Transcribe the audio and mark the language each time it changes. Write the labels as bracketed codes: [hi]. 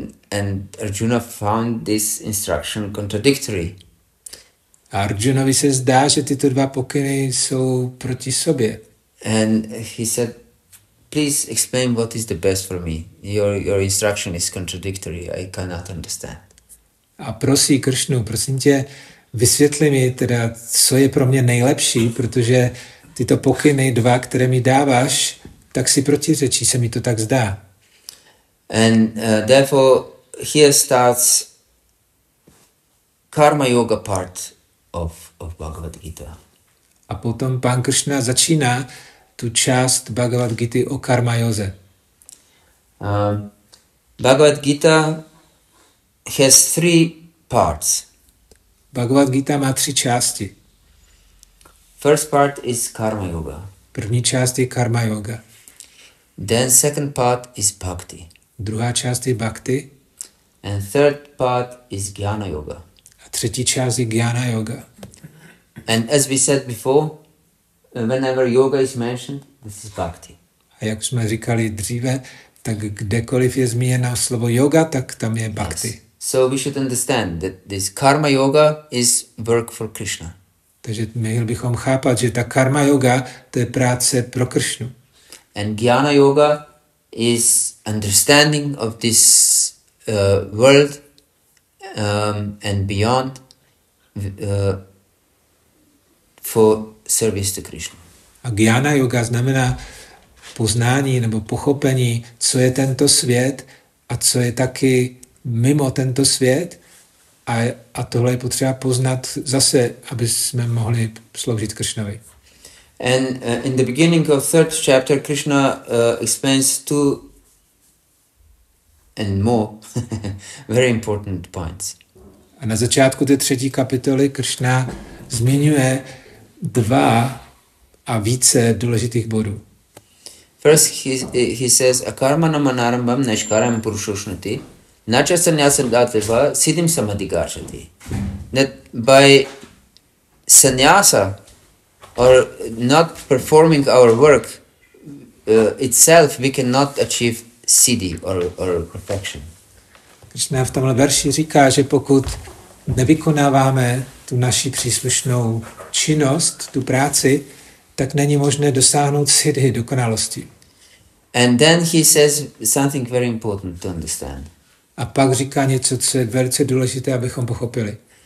[en] And Arjuna found this instruction contradictory. [cs] A Arjunovi se zdá, že tyto dva pokyny jsou proti sobě. [en] And he said, please explain what is the best for me. Your instruction is contradictory. I cannot understand. [cs] A prosí Krišnu, prosím tě, vysvětli mi teda, co je pro mě nejlepší, protože tyto pokyny dva, které mi dáváš, tak si protiřečí, se mi to tak zdá. [en] And therefore here starts karma yoga part of Bhagavad-gītā. [cs] A potom pán Krišna začíná tu část Bhagavad-gīty o karma józe. [en] Bhagavad-gītā has 3 parts. [cs] Bhagavad-gītā má 3 části. [en] First part is karma yoga. [cs] První část je karma yoga. [en] Then second part is bhakti. [cs] Druhá část je bhakti. [en] And third part is jnana yoga. [cs] A třetí část je jnana yoga. [en] And as we said before, whenever yoga is mentioned, this is bhakti. [cs] A jak jsme říkali dříve, tak kdekoliv je zmíněno slovo yoga, tak tam je bhakti. [en] Yes. So we should understand that this karma yoga is work for Krishna. [cs] Takže měli bychom chápat, že ta karma yoga, to je práce pro Krišnu. [en] And jnana yoga is understanding of this world and beyond for service to Krishna. [cs] A jnana yoga znamená poznání nebo pochopení, co je tento svět a co je taky mimo tento svět. A tohle je potřeba poznat zase, aby jsme mohli sloužit Krišnovi. [en] And in the beginning of 3rd chapter, Krishna explains 2 and more very important points. [cs] A na začátku té 3. kapitoly Krišna zmiňuje 2 a více důležitých bodů. [en] First, he says, [sa] akarma manarambam nashkaram purushošnati nacha sannyasam datviva siddhim samadhigarshati. [en] That by sannyasa or not performing our work itself, we cannot achieve siddhi or perfection. [cs] Krišna v tomhle verši říká, že pokud nevykonáváme tu naši příslušnou činnost, tu práci, tak není možné dosáhnout siddhi, dokonalosti. [en] And then he says something very important to understand. [cs] A pak říká něco, co je velice důležité, abychom pochopili.